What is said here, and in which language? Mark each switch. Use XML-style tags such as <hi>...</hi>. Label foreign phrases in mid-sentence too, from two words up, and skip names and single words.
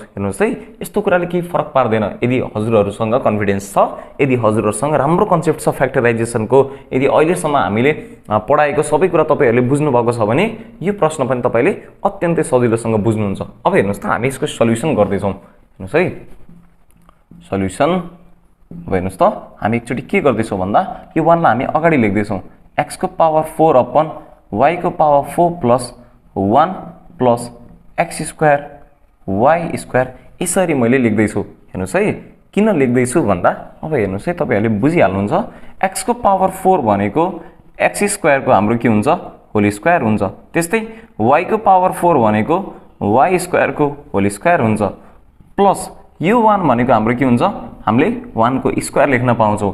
<ne>हेर्नुस् है, यस्तो कुराले केही फरक पार्दैन यदि हजुरहरुसँग कन्फिडेन्स छ, यदि हजुरहरुसँग राम्रो कन्सेप्ट छ फ्याक्टराइजेसनको, यदि अहिलेसम्म हामीले पढाएको सबै कुरा तपाईहरुले बुझ्नु भएको छ भने यो प्रश्न पनि तपाईले अत्यन्तै सजिलोसँग बुझ्नुहुन्छ। अब हेर्नुस् त, हामी यसको सल्युसन गर्दै छौं। हेर्नुस् है, सल्युसन। अब हेर्नुस् त, हामी एकचोटी के गर्दै छौं भन्दा यो 1 लाई हामी अगाडि लेख्दै छौं, x को पावर 4 अपन y को पावर 4</ne> <en>plus 1 plus x square y square,</en> <ne>यसरी मैले लेख्दै छु। हेर्नुस् है, किन लेख्दै छु भन्दा अब हेर्नुस् है, तपाईहरुले बुझिहाल्नुहुन्छ, x को पावर 4 भनेको x स्क्वायर को हाम्रो के हुन्छ,</ne> <en>whole square</en> <ne>हुन्छ। त्यस्तै y को पावर 4 भनेको y स्क्वायर को</ne> <en>whole square</en> <ne>हुन्छ, प्लस यो 1 भनेको हाम्रो के हुन्छ, हामीले 1 को स्क्वायर लेख्न पाउँछौं।</ne>